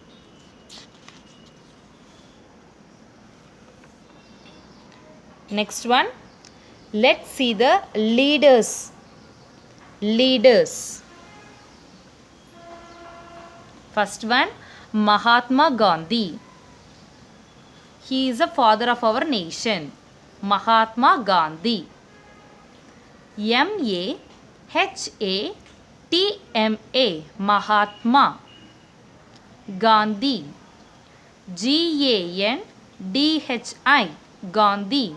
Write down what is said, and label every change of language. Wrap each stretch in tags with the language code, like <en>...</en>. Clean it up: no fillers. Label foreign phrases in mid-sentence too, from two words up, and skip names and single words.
<en>Next one, let's see the leaders. First one, Mahatma Gandhi. He is the father of our nation. Mahatma Gandhi. M-A-H-A-T-M-A. Mahatma Gandhi. G-A-N-D-H-I. Gandhi.</en>